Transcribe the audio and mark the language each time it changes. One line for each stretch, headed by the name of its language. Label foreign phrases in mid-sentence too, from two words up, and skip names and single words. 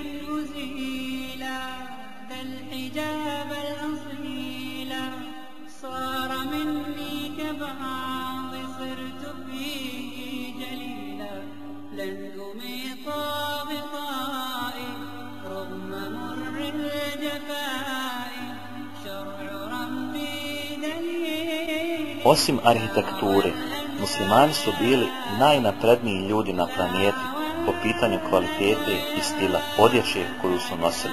Arabic: أزيل ذا الحجاب الأصيل صار مني كبعض صرت فيه جليلا لن أميط بطائي رغم مر الجفاء شرع ربي دليل.
Bosnian: Osim arhitekture, muslimani su bili najnapredniji ljudi na planeti po pitanju kvalitete i stila odjeće koju su nosili.